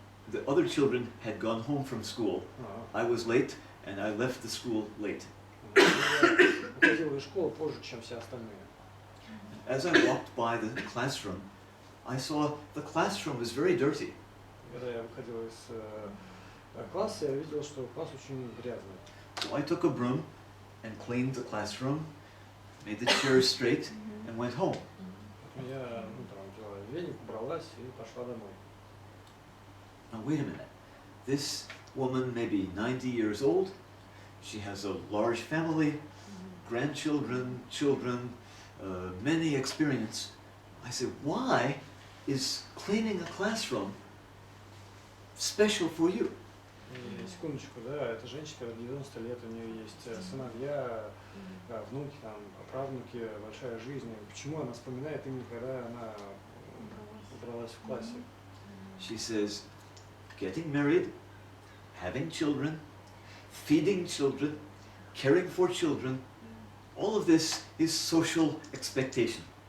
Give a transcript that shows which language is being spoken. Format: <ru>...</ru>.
<en>The other children had gone home from school. I was late, and I left the school late.</en> <ru>Я уходил из школы позже, чем все остальные.</ru> <en>As I walked by the classroom, I saw the classroom was very dirty.</en> <ru>Когда я выходил из класса, я видел, что класс очень грязный.</ru> <en>So I took a broom and cleaned the classroom, made the chairs straight, and went home.</en> <ru>Я взяла веник, убралась и пошла домой.</ru> <en>Now wait a minute. This woman may be 90 years old. She has a large family, grandchildren, children, many experience. I said, why is cleaning a classroom special for you?</en> <ru>И секундочку, да, эта женщина 90 лет, у нее есть сыновья, внуки, там, правнуки, большая жизнь. Почему она вспоминает именно, когда она убралась в классе?</ru> <en>She says, getting married, having children, feeding children, caring for children, all of this is social expectation.</en>